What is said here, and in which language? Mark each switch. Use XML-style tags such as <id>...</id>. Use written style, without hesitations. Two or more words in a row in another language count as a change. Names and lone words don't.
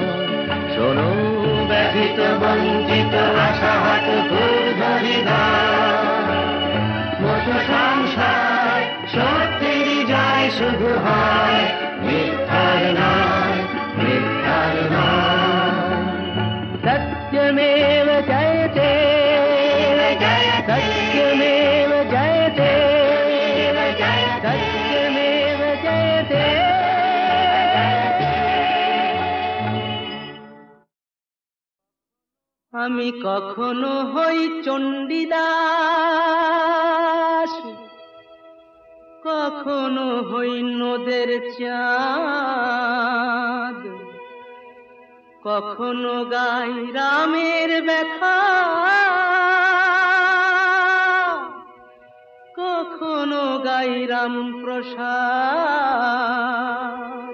<bn>শোনো ব্যথিত বঞ্চিত আশাহত সংসার, সত্যেরই জয় শুধু হয়, মিথ্যার নয়, মিথ্যার নয়।</bn> <sa>सत्यमेव जयते, सत्यमेव जयते, सत्यमेव जयते।</sa> <bn>আমি কখনো হই চণ্ডীদাস, কখনো হই নদের চাঁদ, কখনো গাই রামের ব্যথা, কখনো গাই রাম প্রসাদ।</bn>